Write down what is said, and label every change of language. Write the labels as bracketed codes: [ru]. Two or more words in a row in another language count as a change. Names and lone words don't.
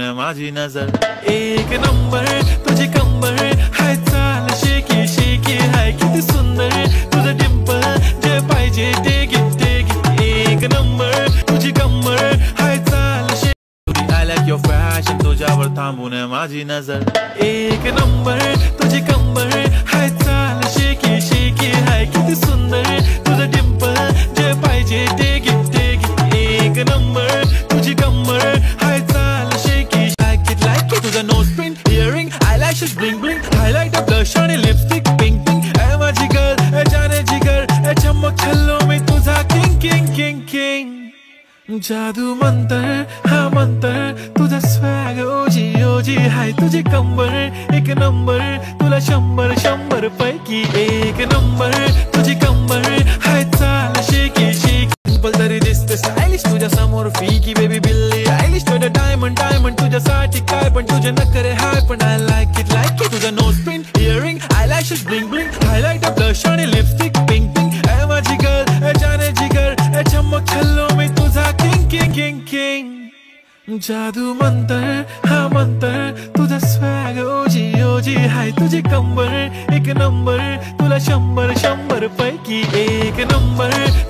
[mr] माझी नजर एक नंबर तुझी कंबर हाय चाल शेकी शेकी हाय किती सुंदर तुझं डिंपल जे पाहिजे ते घे एक नंबर तुझी कंबर हाय चाल शेकी [en] I like your fashion [mr] तुझ्यावर थांबून माझी नजर एक नंबर तुझी कंबर हाय चाल शेकी शेकी हाय किती सुंदर तुझं डिंपल जे पाहिजे ते घे एक नंबर तुझी कंबर हाय चाल शेकी [en] like it [mr] तुझं [en] nose print earring eyelashes bling bling highlight the blush [mr] आणि [en] lipstick pink pink [mr] ए माझी girl ए जाने जिगर ए चमक छल्लो मी तुझा [en] king king king king [mr] जादू मंतर हा मंतर तुझा स्वॅग ओजी ओजी हाय तुझी कंबर एक नंबर तुला 100 पैकी एक नंबर तुझी कंबर हाय चाल शेकी शेकी तरी दिसते स्टायलिश तुझ्या समोर फीकी बेबी बिल्ली आयलिश तुझं डायमंड डायमंड तुझ्यासाठी काय पण तुझे नखरे हाय पण [en] I like it [mr] तुझं [en] nose print earring eyelashes bling bling highlight blush [mr] आणि [en] lipstick pink pink [mr] ए माझी गर्ल ए जाने जिगर ए चमक छल्लो मी तुझा [en] king king king king [mr] जादू मंतर हा मंतर तुझा स्वॅग ओजी ओजी हाय तुझी कंबर एक नंबर तुला 100 पैकी एक नंबर